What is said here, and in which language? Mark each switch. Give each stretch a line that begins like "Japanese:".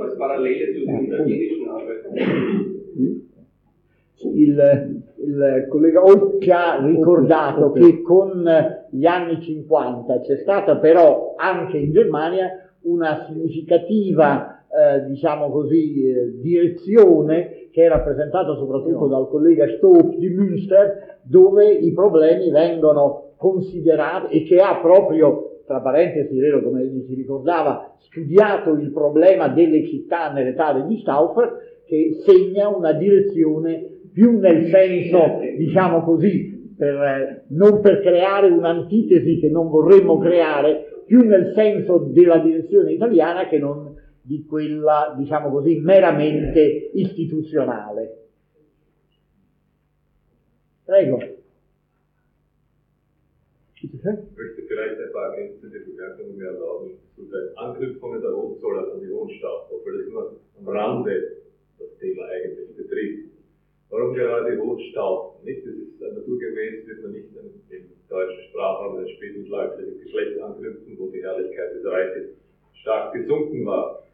German: Als Parallele zu den italienischen Arbeiten.
Italian: Il collega Oc ha ricordato che con gli anni 50 c'è stata però anche in Germania una significativa, diciamo così, direzione che è rappresentata soprattutto dal collega Stoop di Münster, dove i problemi vengono considerati e che ha proprio, tra parentesi, vero come si ricordava, studiato il problema delle città nell'età di Stauffer, che segna una direzione più nel senso, diciamo così, per, non per creare un'antitesi che non vorremmo creare, più nel senso della direzione italiana che non di quella, diciamo così, meramente istituzionale. Prego.
German: Möchte vielleicht ein paar ergänzende Bemerkungen mehr erlauben zu den Angriffen der Hohenzollern und die Hohenstaufer, obwohl das immer am Rande das Thema eigentlich betrifft. Warum gerade Hohenstaufen? Nicht? Das ist naturgemäß, wird man nicht im deutschen Sprachraum des Spätmittelalters das Geschlecht anknüpfen, wo die Herrlichkeit des Reiches stark gesunken war.